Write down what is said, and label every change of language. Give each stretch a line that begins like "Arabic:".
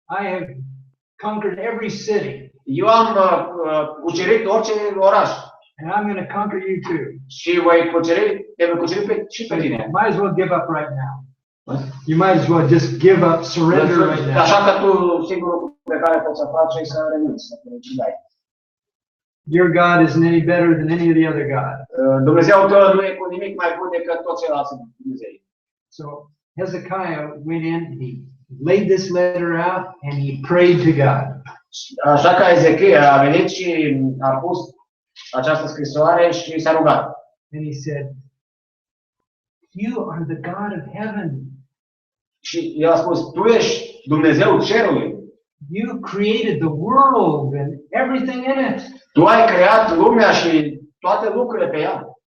English: I have conquered every city.
Romanian: Eu am cucerit orice oraș.
English: And I'm going to conquer you too.
Romanian: Și te voi cuceri și pe tine.
English: Might as well give up right now. What? You might as well just give up, surrender right now.
Romanian: Așa că tu singurul pe care poți să faci e să renunți, să te dai.
English: Your God isn't any better than any of the other gods.
Romanian: Dumnezeul tău nu e cu nimic mai bun decât toți ceilalți Dumnezei.
English: So Hezekiah went in, he laid this letter out, and he prayed to God.
Romanian: Așa că Ezechia a venit și a pus această scrisoare și s-a rugat.
English: And he said, "You are the God of heaven."
Romanian: Și el a spus, tu ești Dumnezeul cerului.
English: You created the world and everything in it.
Romanian: Tu ai creat lumea și toate lucrurile pe ea.